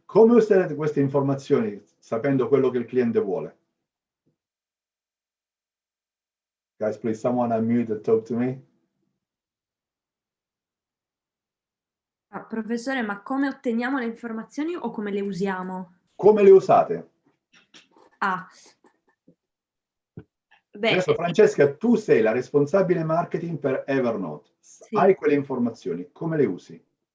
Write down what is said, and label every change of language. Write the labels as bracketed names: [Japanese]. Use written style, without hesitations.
[Italian] Come userete queste informazioni sapendo quello che il cliente vuole? [English] Guys, please, someone unmute and talk to me. [Italian] Professore, ma come otteniamo le informazioni o come le usiamo? Come le usate? Beh, Adesso, Francesca, tu sei la responsabile marketing per Evernote. sì. Hai quelle informazioni, come le usi?